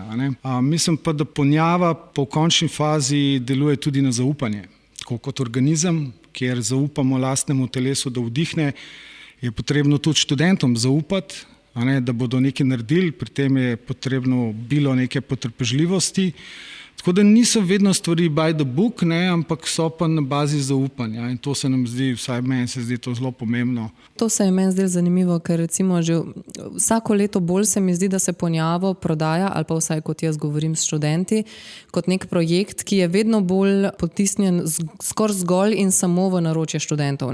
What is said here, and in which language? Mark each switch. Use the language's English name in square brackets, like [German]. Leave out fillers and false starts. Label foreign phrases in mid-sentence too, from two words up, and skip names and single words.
[Slovenian] Mislim pa, da ponjava po končni fazi deluje tudi na zaupanje. Tako kot organizem, kjer zaupamo lastnemu telesu, da vdihne, je potrebno tudi študentom zaupati, da bodo nekaj naredili, pri tem je potrebno bilo neke potrpežljivosti. Tako da niso vedno stvari [English] by the book, [Slovenian] ampak so pa na bazi zaupanja in to se nam zdi, vsaj meni se zdi to zelo pomembno. To se je meni zdelo zanimivo, ker recimo že vsako leto bolj se mi zdi, da se ponjavo prodaja, ali pa vsaj kot jaz govorim s študenti, kot nek projekt, ki je vedno bolj potisnjen skoraj zgolj in samo v naročje študentov.